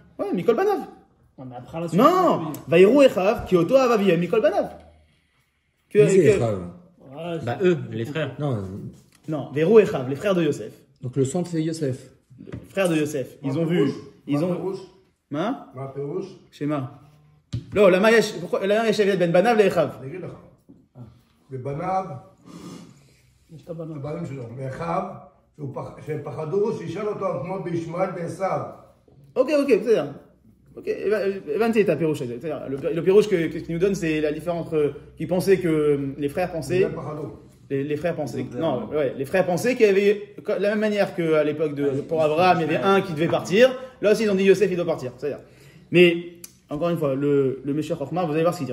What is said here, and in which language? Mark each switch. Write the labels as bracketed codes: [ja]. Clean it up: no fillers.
[fr] Ouais, [he] Mikol Banav. [fr] Non, mais après la suite. [he] Non, Vaïrou Echav, Kioto Avaviem, Mikol Banav. [fr] Bah eux, les frères. Non, [he] Vaïrou Echav, [fr] les frères de Yosef. Donc le centre c'est Yosef. Les frères de Yosef, ils ont vu. Ils ont. [he] מה פירוש? שמה? לא, למה יש אביד בן בניו לאחיו? אני אגיד לך. בבניו הבנים שלו, מאחיו, שהם פחדו שישאל אותו כמו בישמעאל ועשיו. אוקיי, בסדר. Ok, הבנתי את הפירוש הזה. [fr] Le pirouche qu'il nous donne, c'est la différence entre qui pensait que les frères pensaient. Les frères pensaient. Non, ouais, les frères pensaient qu'il y avait la même manière qu'à l'époque pour Abraham, il y avait un qui devait partir. Là aussi, ils ont dit Yosef, il doit partir. C'est-à-dire. Mais encore une fois, le Meshach Chochma, vous allez voir ce qu'il dit.